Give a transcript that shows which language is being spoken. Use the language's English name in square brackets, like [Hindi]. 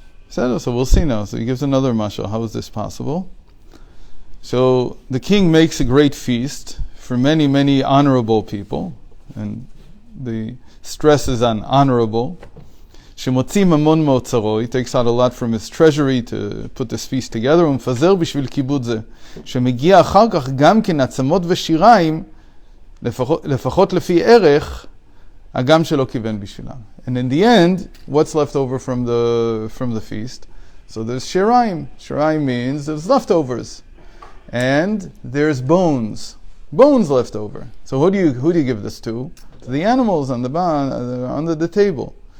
[English] So we'll see now. So he gives another mashal. How is this possible? So the king makes a great feast for many, many honorable people, and the stress is on honorable. Shemotzi mamon motzaro, he takes out a lot from his treasury to put this feast together. [Hebrew] ומפזר בשביל כיבוד זה. שמגיע אחר כך גם כן עצמות ושיריים, לפחות לפי ערך, הגם שלא כיוון בשבילם. [English] And in the end, what's left over from the feast? So there's shiraim. Shiraim means there's leftovers. And there's bones left over. So who do you give this to? To the animals on under the table.